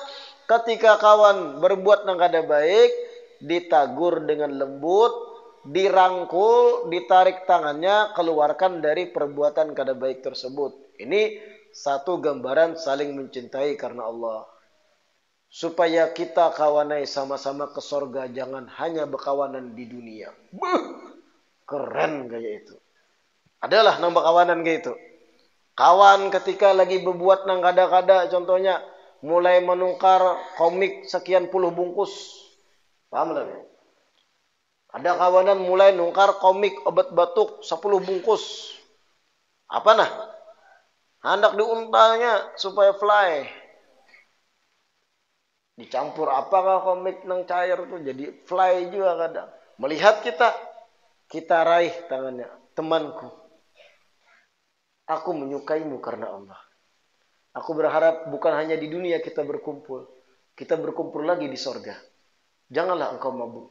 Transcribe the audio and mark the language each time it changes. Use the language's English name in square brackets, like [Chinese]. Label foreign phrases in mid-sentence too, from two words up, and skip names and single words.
[Banjar] Ketika kawan berbuat yang kada baik, ditagur dengan lembut, dirangkul, ditarik tangannya, keluarkan dari perbuatan kada baik tersebut. [Indonesian] Ini satu gambaran saling mencintai karena Allah. [Banjar] Supaya kita kawanai sama-sama ke sorga, jangan hanya berkawanan di dunia. Keren kayak itu. Adalah nambah kawanan kayak itu. Kawan ketika lagi berbuat nang kada-kada, contohnya mulai menukar komik sekian puluh bungkus. Paham lah? Ada kawanan mulai nukar komik obat batuk 10 bungkus. Apa nah? Hendak diuntanya supaya fly. Dicampur apakah komik nang cair tuh jadi fly juga kadang. [Indonesian] Melihat kita raih tangannya. Temanku, aku menyukaimu karena Allah. Aku berharap bukan hanya di dunia kita berkumpul. Kita berkumpul lagi di sorga. Janganlah engkau mabuk.